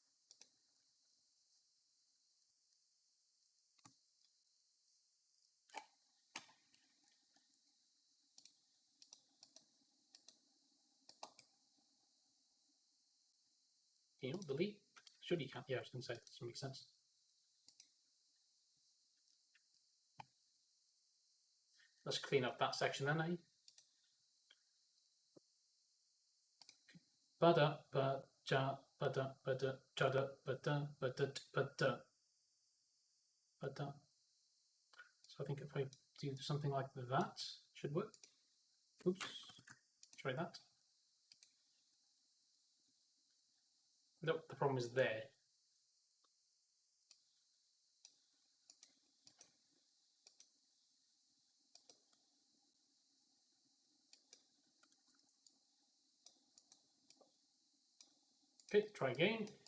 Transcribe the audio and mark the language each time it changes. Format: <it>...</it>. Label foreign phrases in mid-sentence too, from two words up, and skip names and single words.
<en>Can you not delete? Surely you can't. Yeah, I was going to say, that doesn't make sense. Let's clean up that section then, eh? Bada ba ja bada bada jada bada bada bada bada. So I think if I do something like that, should work. Oops, try that. Nope, the problem is there. Okay, try again.</en>